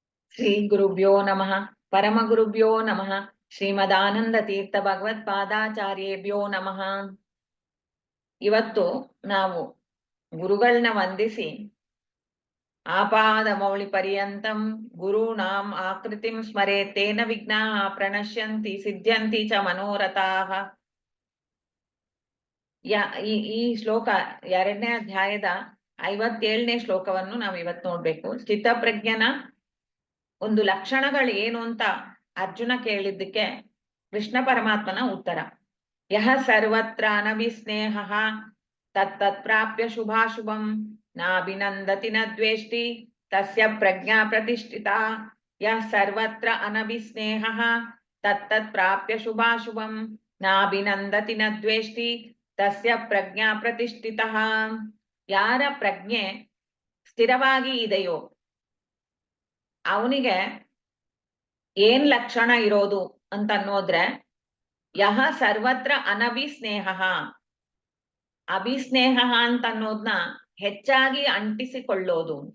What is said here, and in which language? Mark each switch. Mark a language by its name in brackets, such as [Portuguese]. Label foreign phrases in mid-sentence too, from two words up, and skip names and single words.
[Sanskrit] ಶ್ರೀ ಗುರುಭ್ಯೋ ನಮಃ ಪರಮ ಗುರುಭ್ಯೋ ನಮಃ ಶ್ರೀಮದಾನಂದ ತೀರ್ಥ ಭಗವತ್ಪಾದಾಚಾರ್ಯೇಭ್ಯೋ ನಮಃ. [Kannada] ಇವತ್ತು ನಾವು ಗುರುಗಳನ್ನ ವಂದಿಸಿ [Sanskrit] ಆಪಾದ ಮೌಳಿ ಪರ್ಯಂತಂ ಗುರುಣಾಂ ಆಕೃತಿಂ ಸ್ಮರೆ ತೇನ ವಿಘ್ನಾಃ ಪ್ರಣಶ್ಯಂತಿ ಸಿದ್ಧ್ಯಂತಿ ಚ ಮನೋರಥಾಃ. [Kannada] ಈ ಶ್ಲೋಕ 2ನೇ ಅಧ್ಯಾಯದ 57ನೇ ಶ್ಲೋಕವನ್ನು ನಾವು ಇವತ್ತು ನೋಡ್ಬೇಕು. ಸ್ಥಿತಪ್ರಜ್ಞನ ಒಂದು ಲಕ್ಷಣಗಳು ಏನು ಅಂತ ಅರ್ಜುನ ಕೇಳಿದ್ದಕ್ಕೆ ಕೃಷ್ಣ ಪರಮಾತ್ಮನ ಉತ್ತರ. [Sanskrit] ಯಹ ಸರ್ವತ್ರ ಅನಭಿಸ್ನೇಹ ತತ್ತತ್ ಪ್ರಾಪ್ಯ ಶುಭಾಶುಭಂ ನಾಭಿನಂದತಿ ನ ದ್ವೇಷ್ಟಿ ತಸ್ಯ ಪ್ರಜ್ಞಾ ಪ್ರತಿಷ್ಠಿತಾ. ಯಹ ಸರ್ವತ್ರ ಅನಭಿಸ್ನೇಹ ತತ್ತತ್ ಪ್ರಾಪ್ಯ ಶುಭಾಶುಭಂ ನಾಭಿನಂದತಿ ನ ದ್ವೇಷ್ಟಿ ತಸ್ಯ ಪ್ರಜ್ಞಾ ಪ್ರತಿಷ್ಠಿತಃ. [Kannada] ಯಾರ ಪ್ರಜ್ಞೆ ಸ್ಥಿರವಾಗಿ ಇದೆಯೋ ಅವನಿಗೆ ಏನ್ ಲಕ್ಷಣ ಇರೋದು ಅಂತ ಅನ್ನೋದ್ರೆ, [Sanskrit] ಯಹ ಸರ್ವತ್ರ ಅನಭಿಸ್ನೇಹ. [Kannada] ಅಭಿಸ್ನೇಹ ಅಂತ ಅನ್ನೋದನ್ನ ಹೆಚ್ಚಾಗಿ ಅಂಟಿಸಿಕೊಳ್ಳೋದು ಅಂತ.